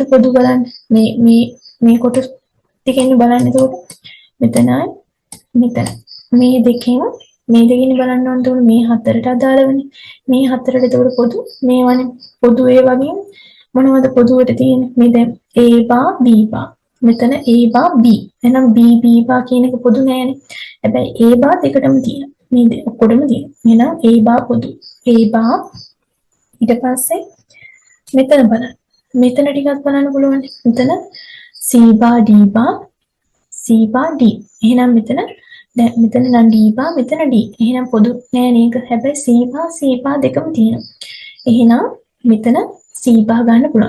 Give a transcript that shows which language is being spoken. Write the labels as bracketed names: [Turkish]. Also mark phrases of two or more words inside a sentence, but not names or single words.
[Sinhala] පොදු බලන්න මේ කොටස් ටිකෙන් බලන්න එතකොට මෙතනයි මෙතන මේ දෙකෙන් බලන්න ඕන තුන මේ හතරට අදාළවනේ මේ හතරට එතකොට පොදු මේවනේ පොදු ඒ වගේ මොනවද පොදුවට තියෙන්නේ මේ දැන් A bar B bar මෙතන A bar B එහෙනම් B bar කියන එක පොදු නෑනේ හැබැයි A bar දෙකටම තියෙනවා මේ ඔක්කොටම තියෙනවා එහෙනම් A bar පොදු A bar ඊට පස්සේ මෙතන බලන්න මෙතන ටිකක් බලන්න පුළුවන් මෙතන C bar D bar C bar D එහෙනම් මෙතන දැන් මෙතන නම් D bar මෙතන D එහෙනම් පොදු නෑ නේද හැබැයි C bar දෙකම තියෙනවා එහෙනම් මෙතන C bar ගන්න පුළුවන්.